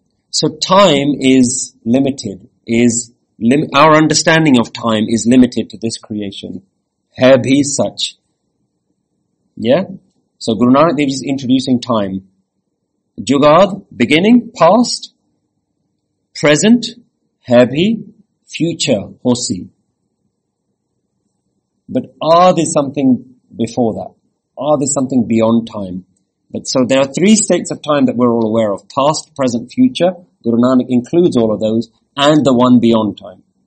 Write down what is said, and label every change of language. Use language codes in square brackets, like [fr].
[en] So time is limited, our understanding of time is limited to this creation. [pa] Hai bhi sach. [en] Yeah? So Guru Nanak Dev is introducing time. ਜੁਗਾਦ, beginning, past, present, ਹੈ ਭੀ, future, ਹੋਸੀ. But are there something before that? Are there something beyond time? But so there are three states of time that we're all aware of. Past, present, future. Guru Nanak includes all of those and the one beyond time.